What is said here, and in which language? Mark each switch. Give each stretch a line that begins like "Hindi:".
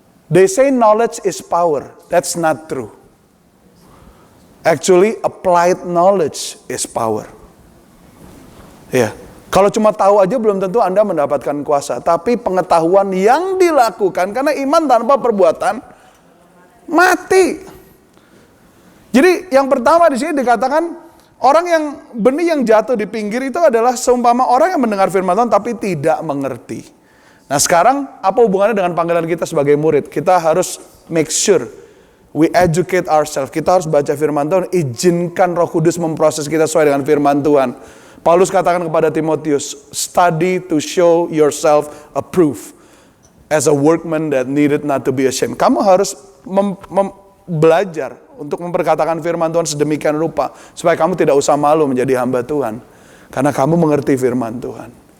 English: They say knowledge is power. That's not true. Actually, applied knowledge is power.
Indonesian: Ya. Kalau cuma tahu aja belum tentu Anda mendapatkan kuasa. Tapi pengetahuan yang dilakukan, karena iman tanpa perbuatan, mati. Jadi yang pertama di sini dikatakan, orang yang benih yang jatuh di pinggir itu adalah seumpama orang yang mendengar firman Tuhan tapi tidak mengerti. Nah sekarang apa hubungannya dengan panggilan kita sebagai murid? Kita harus
English: make sure we educate ourselves.
Indonesian: Kita harus baca firman Tuhan, izinkan Roh Kudus memproses kita sesuai dengan firman Tuhan. Paulus katakan kepada Timotius, study to show yourself approved as a workman that needed not to be ashamed. Kamu harus belajar untuk memperkatakan firman Tuhan sedemikian rupa supaya kamu tidak usah malu menjadi hamba Tuhan karena kamu mengerti firman Tuhan.